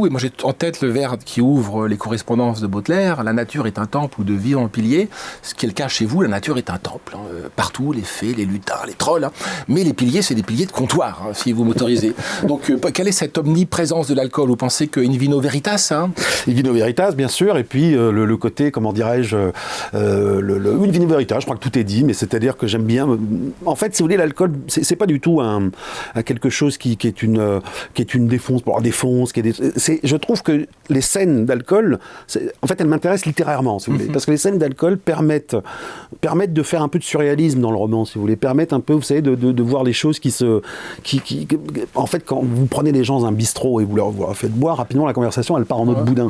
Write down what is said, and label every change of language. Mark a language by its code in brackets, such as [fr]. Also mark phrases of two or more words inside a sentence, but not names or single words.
[fr] Et moi, j'ai en tête le vers qui ouvre les correspondances de Baudelaire. La nature est un temple où de vivants piliers. Ce qui est le cas chez vous, la nature est un temple. Hein. Partout, les fées, les lutins, les trolls. Hein. Mais les piliers, c'est des piliers de comptoir, hein, si vous m'autorisez. Donc, quelle est cette omniprésence de l'alcool ? Vous pensez que [la] in vino veritas, [fr] hein ? [la] In vino veritas, [fr] bien sûr. Et puis, le côté, comment dirais-je, [la] in vino veritas, [fr] je crois que tout est dit, mais c'est-à-dire que j'aime bien... En fait, si vous voulez, l'alcool, c'est pas du tout quelque chose qui est une défonce, pour avoir défonce, je trouve que les scènes d'alcool, en fait, elles m'intéressent littérairement, si vous voulez, parce que les scènes d'alcool permettent de faire un peu de surréalisme dans le roman, si vous voulez, permettent un peu, vous savez, de voir les choses en fait, quand vous prenez les gens dans un bistrot et vous leur faites boire, rapidement, la conversation, elle part en mode boudin.